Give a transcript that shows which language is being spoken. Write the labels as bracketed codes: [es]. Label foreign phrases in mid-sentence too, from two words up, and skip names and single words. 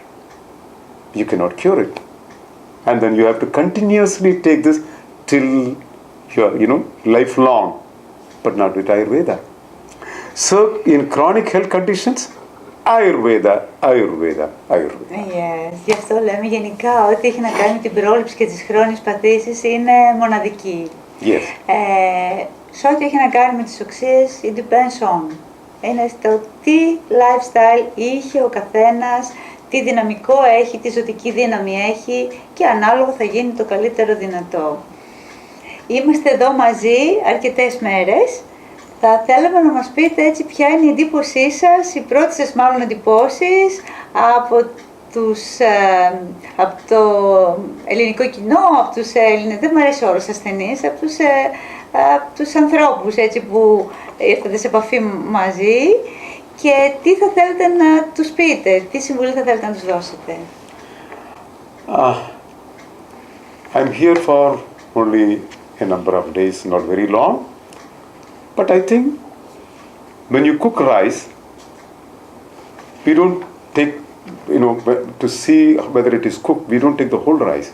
[en] You cannot cure it. And then you have to continuously take this till your, lifelong, but not with Ayurveda. So in chronic health conditions, Ayurveda. Yes. [el] Γι' αυτό λέμε γενικά ότι έχει να κάνει με την πρόληψη και τις χρόνιες παθήσεις είναι μοναδική. [en] Yes. [el] Σε ό,τι έχει να κάνει με τις οξείες, [en] it depends on. [el] Είναι στο τι lifestyle είχε ο καθένας, τι δυναμικό έχει, τι ζωτική δύναμη έχει και ανάλογα θα γίνει το καλύτερο δυνατό. Είμαστε εδώ μαζί αρκετές μέρες. Θα θέλαμε να μας πείτε έτσι ποια είναι η εντύπωσή σας, οι πρώτες σας μάλλον εντυπώσεις από το ελληνικό κοινό, από τους Έλληνες, δεν μου αρέσει ο όρος ασθενείς, από τους ανθρώπους έτσι, που ήρθατε σε επαφή μαζί και τι θα θέλετε να τους πείτε, τι συμβουλή θα θέλετε να τους δώσετε. [en] I'm here for only a number of days, not very long. But I think when you cook rice, we don't take, to see whether it is cooked, we don't take the whole rice.